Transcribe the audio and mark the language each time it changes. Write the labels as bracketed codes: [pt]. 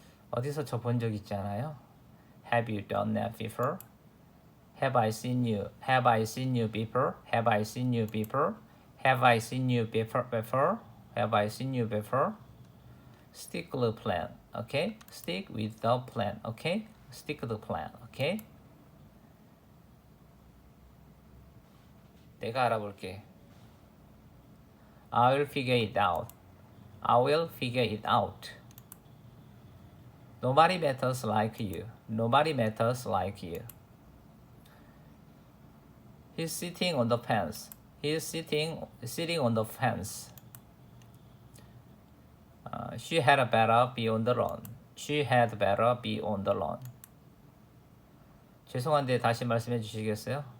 [ko] 어디서 저 본 적 있잖아요. [en] Have you done that before? Have I seen you? Have I seen you before? Have I seen you before? Have I seen you before? Have I seen you before? Stick to the plan. Okay? Stick with the plan. Okay? Stick to the plan. Okay? [ko] 내가 알아볼게. [en] I will figure it out. I will figure it out. Nobody matters like you. Nobody matters like you. He's sitting on the fence. He's sitting on the fence. She had better be on the lawn. She had better be on the lawn. [ko] 죄송한데 다시 말씀해 주시겠어요?